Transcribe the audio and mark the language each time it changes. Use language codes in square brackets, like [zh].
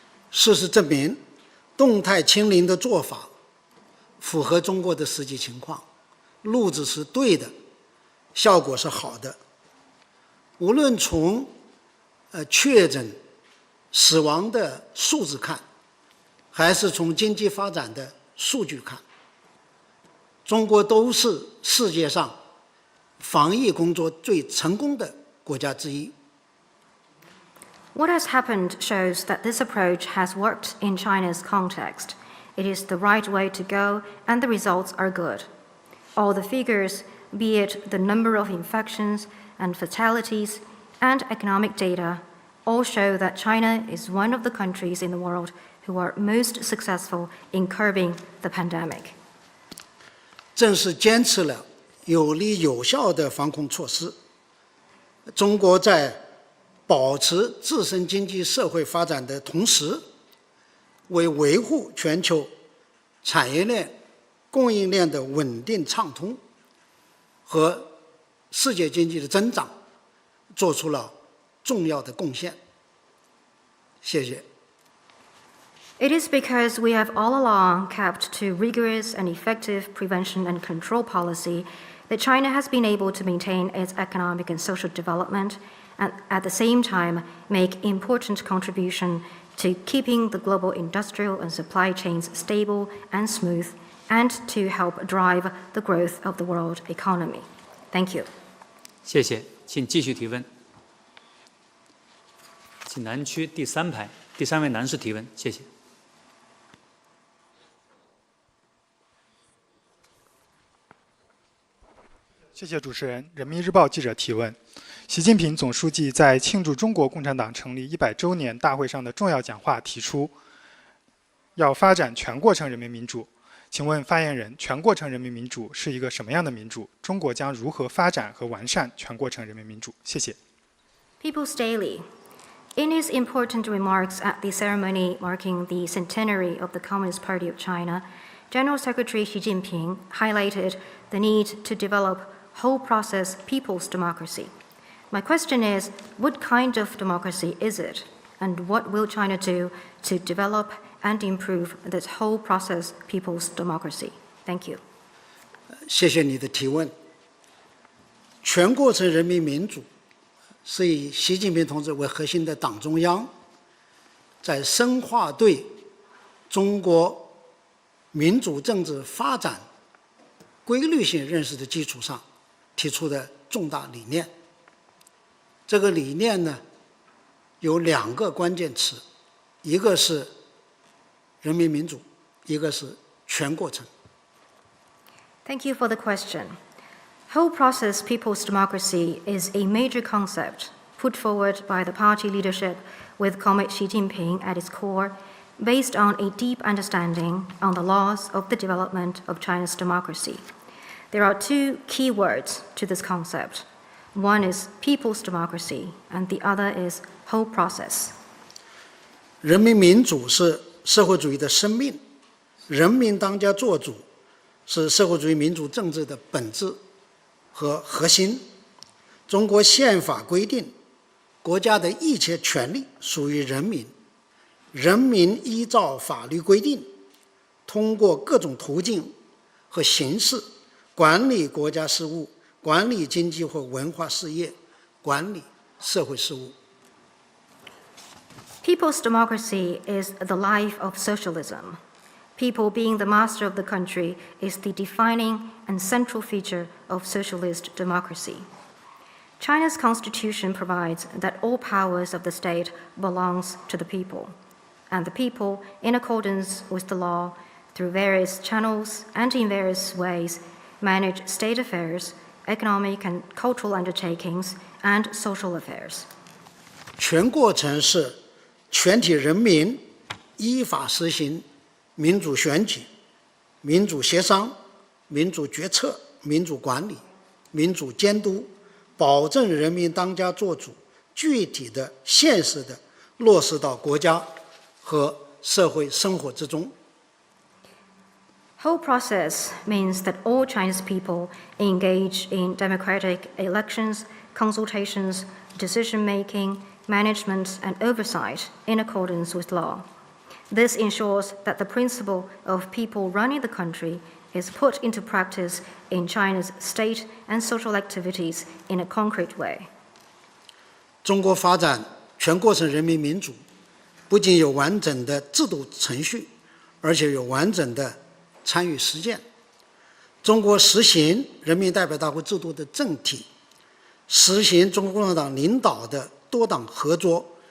[zh] 事实证明，动态清零的做法符合中国的实际情况，路子是对的，效果是好的。无论从确诊、死亡的数字看，还是从经济发展的数据看，中国都是世界上防疫工作最成功的国家之一。 [en] What has happened shows that this approach has worked in China's context. It is the right way to go, and the results are good. All the figures, be it the number of infections and fatalities and economic data, all show that China is one of the countries in the world who are most successful in curbing the pandemic. [zh] 正是坚持了有力有效的防控措施，中国在保持自身经济社会发展的同时，为维护全球产业链、供应链的稳定畅通和世界经济的增长，做出了重要的贡献。谢谢。 [en] It is because we have all along kept to rigorous and effective prevention and control policy that China has been able to maintain its economic and social development and at the same time make important contribution to keeping the global industrial and supply chains stable and smooth and to help drive the growth of the world economy. Thank you. [zh] 谢谢，请继续提问。请南区第3排第3位男士提问，谢谢。谢谢主持人。人民日报记者提问：习近平总书记在庆祝中国共产党成立100周年大会上的重要讲话提出，要发展全过程人民民主。请问发言人，全过程人民民主是一个什么样的民主？中国将如何发展和完善全过程人民民主？谢谢。 [en] People's Daily. In his important remarks at the ceremony marking the centenary of the Communist Party of China, General Secretary Xi Jinping highlighted the need to develop whole-process people's democracy. My question is, what kind of democracy is it, and what will China do to develop and improve this whole-process people's democracy? Thank you. [zh] 谢谢你的提问。全过程人民民主是以习近平同志为核心的党中央，在深化对中国民主政治发展规律性认识的基础上提出的重大理念。这个理念呢，有2个关键词，一个是人民民主，一个是全过程。 [en] Thank you for the question. Whole process people's democracy is a major concept put forward by the party leadership with Comrade Xi Jinping at its core, based on a deep understanding on the laws of the development of China's democracy. There are 2 key words to this concept. One is people's democracy, and the other is whole process. [zh] 人民民主是社会主义的生命，人民当家作主是社会主义民主政治的本质和核心。中国宪法规定，国家的一切权利属于人民，人民依照法律规定，通过各种途径和形式管理国家事务，管理经济或文化事业，管理社会事务。 [en] People's democracy is the life of socialism. People being the master of the country is the defining and central feature of socialist democracy. China's constitution provides that all powers of the state belongs to the people, and the people, in accordance with the law, through various channels and in various ways, manage state affairs, economic and cultural undertakings, and social affairs. [zh] 全过程是全体人民依法实行民主选举、民主协商、民主决策、民主管理、民主监督，保证人民当家作主，具体的、现实的落实到国家和社会生活之中。 [en] Whole process means that all Chinese people engage in democratic elections, consultations, decision-making, management, and oversight in accordance with law. This ensures that the principle of people running the country is put into practice in China's state and social activities in a concrete way. [zh] 中国发展全过程人民民主，不仅有完整的制度程序，而且有完整的参与实践。中国实行人民代表大会制度的政体，实行中国共产党领导的多党合作